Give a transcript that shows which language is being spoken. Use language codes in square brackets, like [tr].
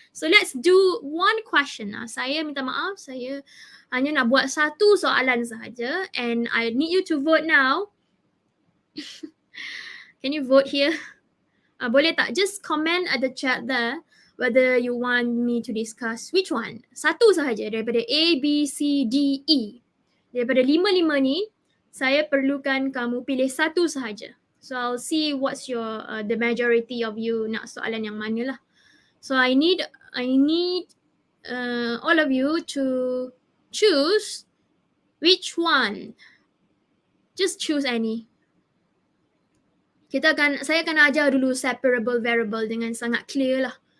[en] So let's do one question. [ms] Saya minta maaf, saya hanya nak buat satu soalan sahaja [en] and I need you to vote now. Can you vote here? [ms] Boleh tak? [en] Just comment at the chat there whether you want me to discuss which one. [ms] Satu sahaja daripada A, B, C, D, E. Daripada 5 ni, saya perlukan kamu pilih satu sahaja. [en] So I'll see what's your the majority of you [ms] nak soalan yang mana lah. [en] So I need all of you to choose which one. Just choose any. [ms] Saya akan ajar dulu separable variable dengan sangat clear lah.